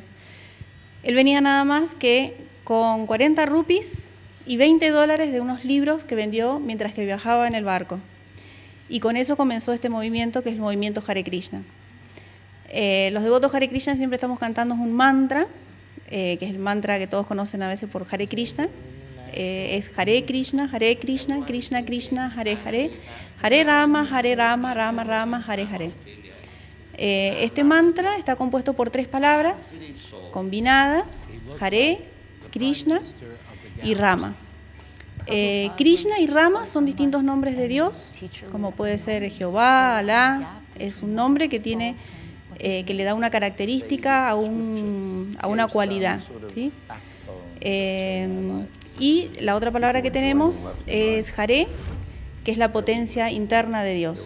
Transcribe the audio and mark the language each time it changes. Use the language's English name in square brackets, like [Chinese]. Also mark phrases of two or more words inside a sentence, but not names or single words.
[Spanish] Él venía nada más que con 40 rupees y $20 de unos libros que vendió mientras que viajaba en el barco. Y con eso comenzó este movimiento, que es el movimiento Hare Krishna. Los devotos Hare Krishna siempre estamos cantando un mantra, que es el mantra que todos conocen a veces por Hare Krishna. Es Hare Krishna, Krishna Krishna, Hare Hare, Hare Rama, Rama Rama, Hare Hare. Este mantra está compuesto por 3 palabras combinadas: Hare, Krishna y Rama. Krishna y Rama son distintos nombres de Dios, como puede ser Jehová, Alá. Es un nombre que tiene que le da una característica a una cualidad, ¿sí? Y la otra palabra que tenemos es Hare, que es la potencia interna de Dios.